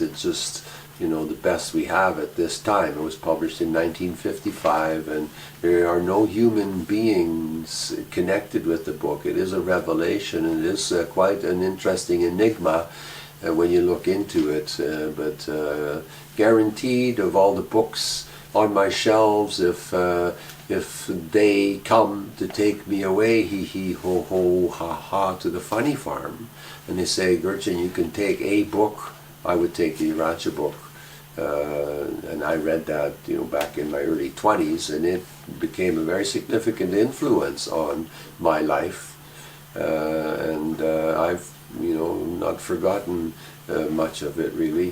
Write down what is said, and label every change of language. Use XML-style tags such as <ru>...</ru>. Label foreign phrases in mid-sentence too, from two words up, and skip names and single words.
<en>It's just the best we have at this time. It was published in 1955, and there are no human beings connected with the book. It is a revelation, and it is quite an interesting enigma when you look into it. But guaranteed, of all the books on my shelves, if they come to take me away, hee hee ho ho ha ha, to the funny farm, and they say, Gurchin, you can take a book, I would take the Urantia book. And I read that back in my early 20s, and it became a very significant influence on my life, and I've not forgotten much of it, really.</en>